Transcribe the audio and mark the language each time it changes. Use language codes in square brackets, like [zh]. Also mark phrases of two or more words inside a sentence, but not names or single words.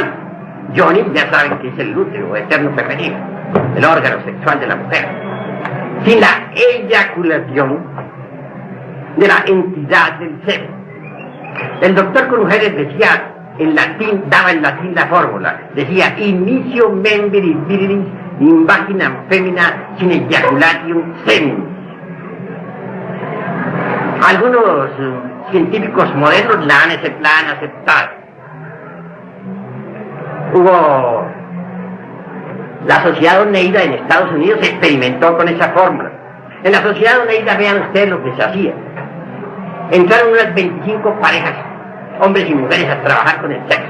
[es] Yoni, ya saben que es el útero eterno femenino, el órgano sexual de la mujer. Sin la eyaculación de la entidad del semen. El doctor Krumheller decía en latín, daba en latín la fórmula, decía [la] inicio membris virilis in vaginam femina sin ejaculatium semen. [es] Algunos científicos modernos la han aceptado. Hubo la Sociedad Oneida en Estados Unidos experimentó con esa fórmula. En la Sociedad Oneida, vean ustedes lo que se hacía. Entraron unas 25 parejas, hombres y mujeres, a trabajar con el sexo.